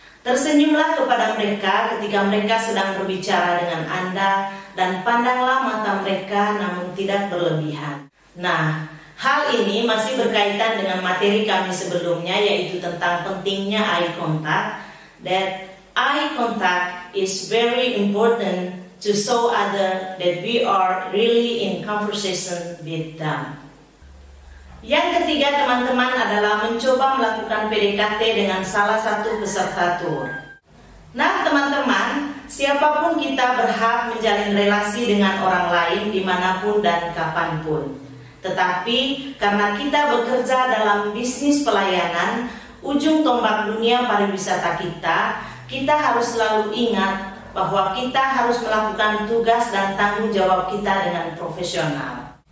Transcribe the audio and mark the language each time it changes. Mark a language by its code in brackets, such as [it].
[id] Tersenyumlah kepada mereka ketika mereka sedang berbicara dengan Anda dan pandanglah mata mereka namun tidak berlebihan. Nah, hal ini masih berkaitan dengan materi kami sebelumnya, yaitu tentang pentingnya eye contact. [en] That eye contact is very important to show other that we are really in conversation with them. [id] Yang ketiga teman-teman adalah mencoba melakukan PDKT dengan salah satu peserta tur. Nah teman-teman, siapapun kita berhak menjalin relasi dengan orang lain dimanapun dan kapanpun. Tetapi karena kita bekerja dalam bisnis pelayanan, ujung tombak dunia pariwisata kita harus selalu ingat bahwa kita harus melakukan tugas dan tanggung jawab kita dengan profesional.